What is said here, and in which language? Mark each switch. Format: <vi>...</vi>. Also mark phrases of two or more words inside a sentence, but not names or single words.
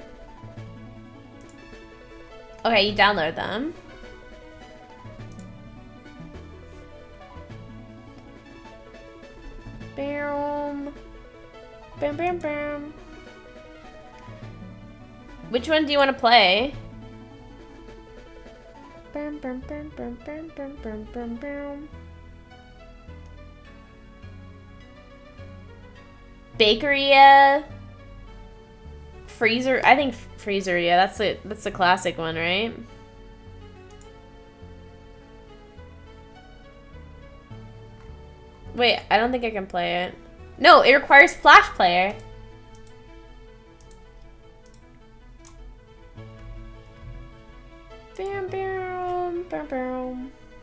<en>Okay, you download them. Bam. Bam, bam, bam. Which one do you want to play? Bam, bam, bam, bam, bam, bam, bam, bam, bam. Bakeria. Freezer. I think Freezeria. That's the classic one, right? Wait, I don't think I can play it. No, it requires Flash Player. Bam, bam, bam, bam.</en>